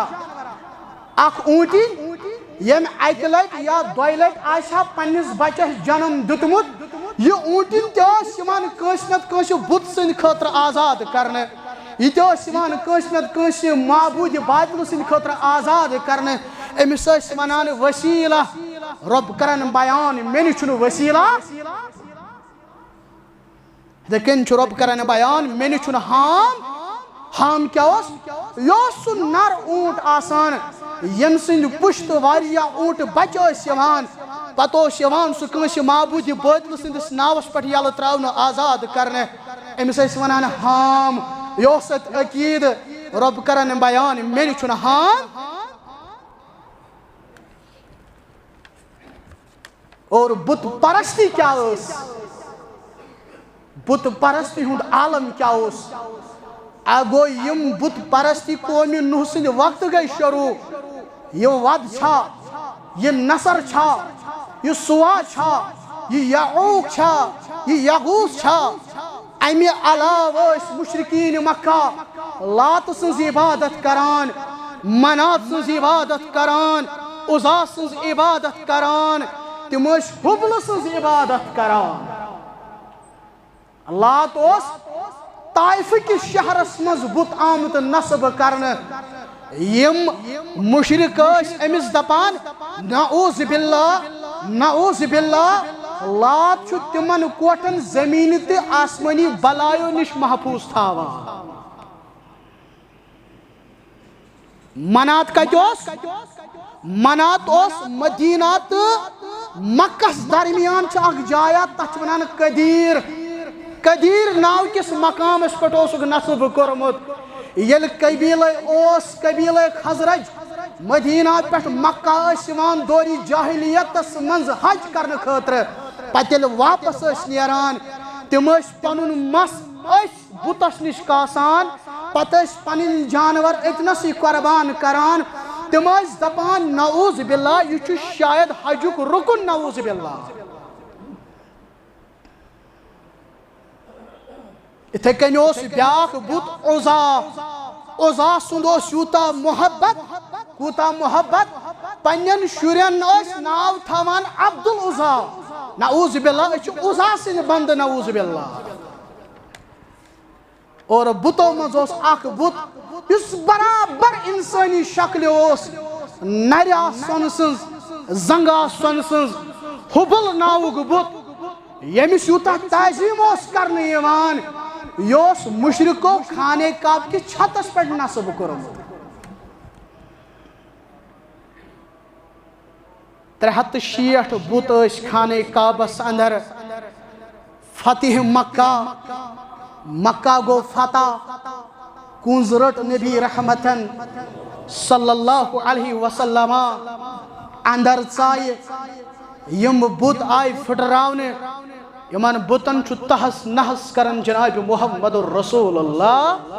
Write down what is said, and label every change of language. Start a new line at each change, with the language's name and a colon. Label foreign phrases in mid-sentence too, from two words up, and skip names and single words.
Kashmiri: اخ اونٹی یم اکہ لٹ یا دوی لٹ آسا پنس بچس جنم دتمت یہ اونٹن تس کنس نت کنس بت سند خاطر آزاد کرنے یہ تس کنس نت کنس معبود باطل سند خاطر آزاد کرنے امس ونان وسیلہ رب کرن بیان مینی چھن وسیلہ لیکن رب کرن بیان مینی چھن حام کیا اس سو نر اونٹ آسان یم سند پشت واریا اونٹ بچ یوان پتہ یوان سہ کنس معبود باطل سندس ناوس پہ یل تراؤن آزاد کرنے امس ونان حام یہ عقید رب کرن بیان مینی چھن حام اور بت پرستی کیا بت پرستی ہند عالم کیا گو یم بت پرستی قومی نوح سند وقت گئی شروع یہ ود چھا یہ نصر چھا یہ سوا چھا یہ یعوق چھا یہ یغوث چھا امی علاوہ مشرکین مکہ لات سنز عبادت کران منات سنز عبادت کران عزا سنز عبادت کران تمش حبل سنز عبادت کران لات اس طائف کس شہرس مز بت آمت نصب کرنے یم مشرک امس دپان نعوذ باللہ لات چھو تمن کوٹن زمین تے آسمانی بلایو نش محفوظ تھاوان منات کتوس منات اس مدینہ مکس درمیان اخ جایا تچ ونان قدیر ناو کس مقام اس پٹ نصب کورمت یل قبیلہ خزرج مدینہ پہ مکہ یوان دوری جاہلیتس منز حج کرنے خاطر پتہ واپس نیران تم پنن مس بتس نش کاسان پتہ پن جانور اتنسی قربان کران تم دپان
Arabic: نعوذ باللہ
Kashmiri: یہ شاید حجک رکن
Arabic: نعوذ باللہ
Kashmiri: اتھے کنیوس بیاک بت عزا سندوس یوتا محبت کوتا محبت پنین شورین اس ناو تھاوان عبدالعزا
Arabic: نعوذ باللہ
Kashmiri: اچھ عزا سن بند
Arabic: نعوذ باللہ
Kashmiri: اور بتو مزوس اخ بت اس برابر انسانی شکل اس نریا سن سنز زنگا سن سنز حبل ناوگ بت یمس یوتا تعظیم اس کرنے یوان یوس مشرکو خانے کعب کی چھتس پر نصب کرمت 360 بت اس خانے کعبس اندر فتح مکہ گو فتح کنزرٹ نبی رحمتن
Arabic: صلی اللہ علیہ وسلم
Kashmiri: اندر ژائے یم بت آئی پھٹراونے یمان بتن چھو تحس نحس کرن جناب محمد الرسول اللہ